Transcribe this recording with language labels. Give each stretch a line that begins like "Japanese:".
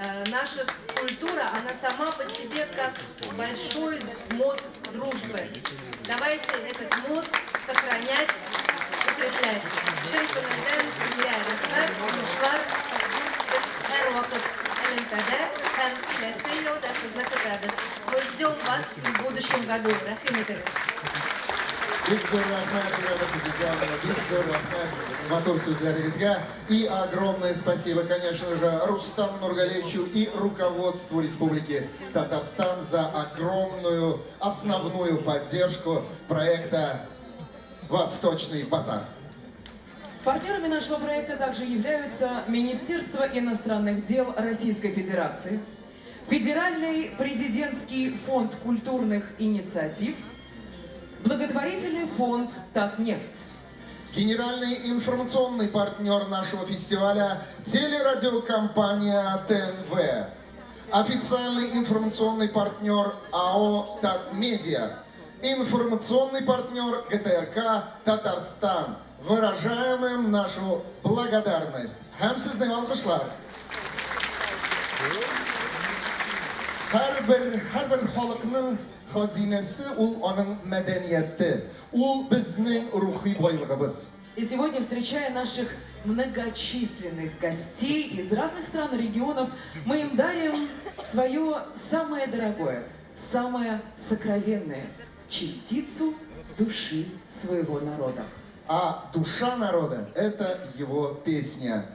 Russian: Наша культура, она сама по себе как большой мост дружбы. Давайте этот мост сохранять, укреплять.
Tatar: Шын күңелдән сезгә рәхмәт, уңышлар. Һәр вакыт элемтәдә һәм киләсе елда сезне көтәбез.
Russian: Мы ждем вас и в будущем году.
Tatar: Рәхим итегез. Бик зур рәхмәт, бик зур рәхмәт матур сүзләрегезгә.
Russian: И огромное спасибо, конечно же, Рустаму Нургалиевичу и руководству Республики Татарстан за огромную основную поддержку проекта «Восточный базар». Партнерами нашего проекта также являются Министерство иностранных дел Российской Федерации, Федеральный президентский фонд культурных инициатив, благотворительный фонд «Татнефть». Генеральный информационный партнер нашего фестиваля – телерадиокомпания ТНВ. Официальный информационный партнер АО «Татмедиа». Информационный партнер ГТРК «Татарстан». Выражаем им нашу благодарность.
Tatar: Һәм сезнең алкышлар. Һәрбер халыкның хазинәсе ул аның мәдәнияте. Ул безнең рухи байлыгыбыз.
Russian: И сегодня, встречая наших многочисленных гостей из разных стран и регионов, мы им дарим свое самое дорогое, самое сокровенное – частицу души своего народа. А душа народа – это его песня.